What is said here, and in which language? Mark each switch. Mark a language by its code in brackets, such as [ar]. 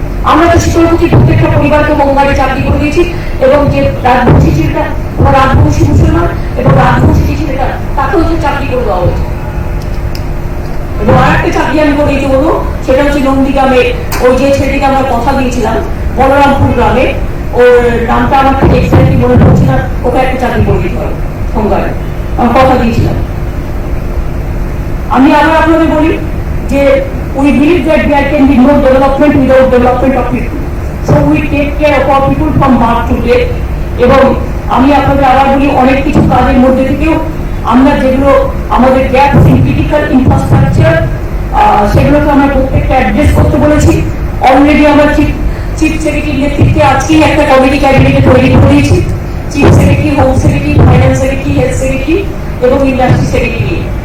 [bn] আমরা তো শীতলকুচি প্রত্যেকটা পরিবারকে হোমগার্ডে চাকরি করে দিয়েছি, এবং যে রাজবংশী ছেলেটা, রাজবংশী মুসলমান এবং রাজবংশী যে ছেলেটা, তাকেও যে চাকরি করে দেওয়া হয়েছে। এবং আর একটা চাকরি আমি করে দিতে বলবো, সেটা হচ্ছে নন্দীগ্রামে ওই যে ছেলেটিকে আমরা কথা দিয়েছিলাম, বলরামপুর গ্রামে, ওর নামটা আমার ঠিক এক্সাক্টলি মনে পড়ছে না, ওকে একটা চাকরি করে দিতে হবে হোমগার্ডে, আমি কথা দিয়েছিলাম। আমি আবার আপনাদের বলি যে [en] we believe that there can be no development without development of people, so we take care of our people from birth to death। [bn] এবং আমি আপনাদের আবার বলি, অনেক কিছু কাজের মধ্যে থেকেও আমরা যেগুলো আমাদের গ্যাপস ইন ক্রিটিক্যাল ইনফ্রাস্ট্রাকচার, সেগুলোকে আমরা প্রত্যেকটা অ্যাড্রেস করতে বলেছি। অলরেডি আমরা চিফ সেক্রেটারির নেতৃত্বে আজকেই একটা কমিটি ক্যাবিনেটে তৈরি করে দিয়েছি, chief secretary, home secretary, finance secretary, health secretary এবং ইন্ডাস্ট্রি সেক্রেটারি।